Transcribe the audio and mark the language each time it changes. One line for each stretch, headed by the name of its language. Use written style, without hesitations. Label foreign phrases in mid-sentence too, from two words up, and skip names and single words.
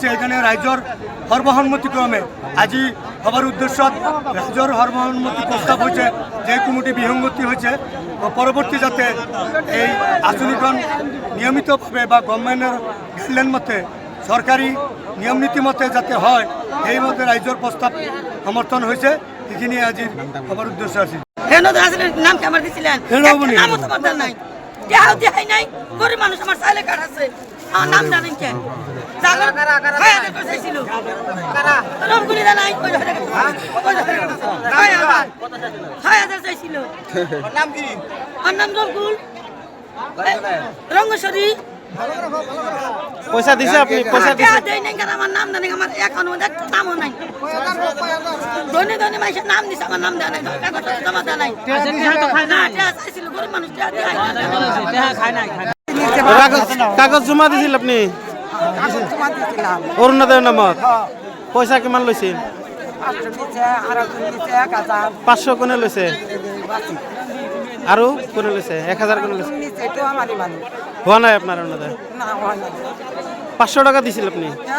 Assamese: সেইকাৰণে ৰাইজৰ সৰ্বসন্মতিক্ৰমে আজি সভাৰ উদ্দেশ্যত ৰাইজৰ সৰ্বসন্মতি প্ৰস্তাৱ হৈছে যে কমিটি বিসংগতি হৈছে, পৰৱৰ্তী যাতে এই আঁচনিখন নিয়মিতভাৱে বা
English: governmentৰ guideline
Assamese: মতে চৰকাৰী নিয়ম নীতি মতে যাতে হয়, সেইমতে ৰাইজৰ প্ৰস্তাৱ সমৰ্থন হৈছে। সেইখিনিয়ে আজিৰ সভাৰ উদ্দেশ্য আছিল।
Bangla: নাম আমার দিছিলেন নামও তোমার দেন নাই, দেহাই নাই, গরিব মানুষ আমার চাইলে কার আছে, আমার নাম জানেন কে? রংগুলি নাই, 6,000 চাইছিল। আমার নাম রংগুল রঙ্গেশ্বরী। পয়সা দিছে আপনি? পয়সা দিছে? দেয় নাই, কারণ আমার নাম জানে, আমার এখনো একটা নামও নাই। ধনী ধনী মানুষের নাম দিছে, আমার নাম দেয় নাই, কাগজপত্র জমা দেয় নাই। না, চাইছিল, গরিব মানুষ
Assamese: কাগজ জমা দিছিল আপনি অৰুণোদয়ৰ নামত? পইচা কিমান লৈছিল? 500 কোনে লৈছে? আৰু কোনে লৈছে? 1000 কোনে লৈছে? হোৱা নাই আপোনাৰ অৰুণোদয়? 500 টাকা দিছিল আপুনি?